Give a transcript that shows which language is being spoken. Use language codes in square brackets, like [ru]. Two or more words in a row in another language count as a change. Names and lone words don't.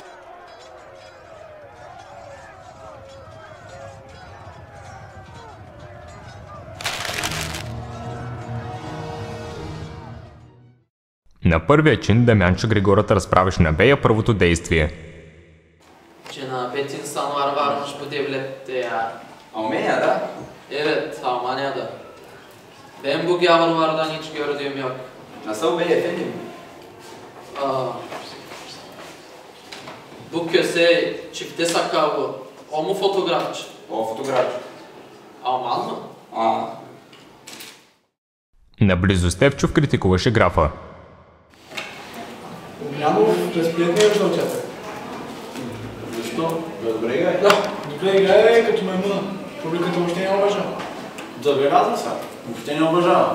[bg] На първия чин Дамянчо Григорът разправяше на Бея първото действие. Че на 5 января [tr] varmış bu devlette ya. Almanya'da? Evet, Almanya'da. Ben bu gavurlardan hiç gördüğüm yok. Nasıl bey efendim? Bu köse çifte sakallı. O mu fotoğrafçı? O фотограф. Alman mı? [bg] Наблизо Стефчов критикуваше графа. Огнянов през приятния участък. Защо? Добре играе. Да, добре играе като маймуна. Публиката въобще не уважава. Забелязва се. Въобще не уважава.